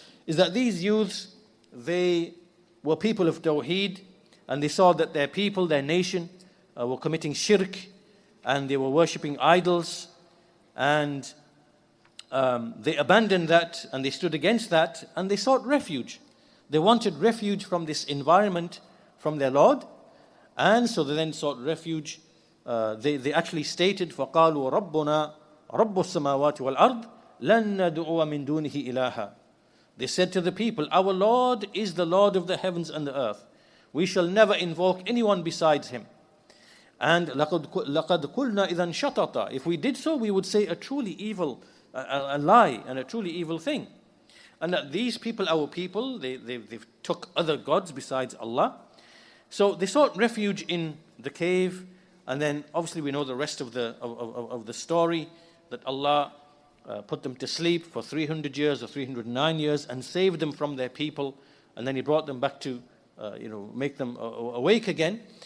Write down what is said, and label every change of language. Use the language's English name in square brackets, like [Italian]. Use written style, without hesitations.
[English] Is that these youths, they were people of Tawheed, and they saw that their people, their nation, were committing shirk, and they were worshipping idols, and they abandoned that, and they stood against that, and they sought refuge. They wanted refuge from this environment, from their Lord, and so they then sought refuge. They actually stated, [Arabic] فَقَالُوا رَبُّنَا رَبُّ السَّمَاوَاتِ وَالْأَرْضِ لَن نَدْعُوَ مِن دُونِهِ إِلَهًا. [English] They said to the people, our Lord is the Lord of the heavens and the earth. We shall never invoke anyone besides him. [Arabic] And لَقَدْ قُلْنَا إِذًا شَطَطًا. [English] If we did so, we would say a truly evil, a lie and a truly evil thing. And that these people, our people, they took other gods besides Allah. So they sought refuge in the cave, and then obviously we know the rest of the story, that Allah put them to sleep for 300 years or 309 years and saved them from their people, and then He brought them back to make them awake again.